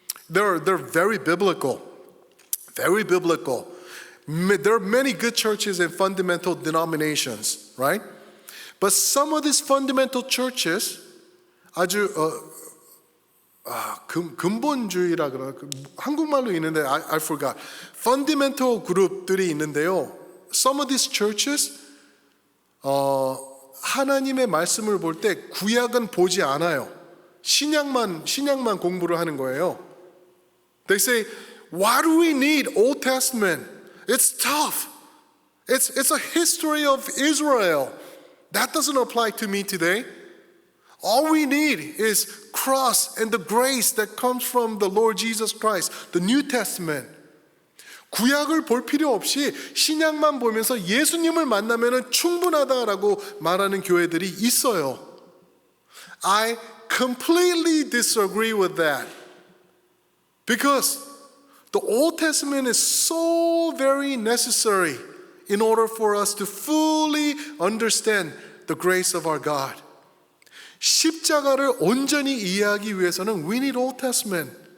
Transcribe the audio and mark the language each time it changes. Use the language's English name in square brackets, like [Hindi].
[English] They're very biblical. Very biblical. There are many good churches and fundamental denominations, right? But some of these fundamental churches [Korean] 아주 근본주의라 그러나 한국말로 있는데 [English] I forgot. [Korean] Fundamental 그룹들이 있는데요. [English] Some of these churches [Korean] 하나님의 말씀을 볼 때 구약은 보지 않아요. 신약만 공부를 하는 거예요. [English] They say, why do we need Old Testament? It's tough. It's a history of Israel. That doesn't apply to me today. All we need is cross and the grace that comes from the Lord Jesus Christ, the New Testament. [Korean] 구약을 볼 필요 없이 신약만 보면서 예수님을 만나면 충분하다라고 말하는 교회들이 있어요. [English] I completely disagree with that. Because the Old Testament is so very necessary in order for us to fully understand the grace of our God. [Korean] 십자가를 온전히 이해하기 위해서는 [English] we need Old Testament.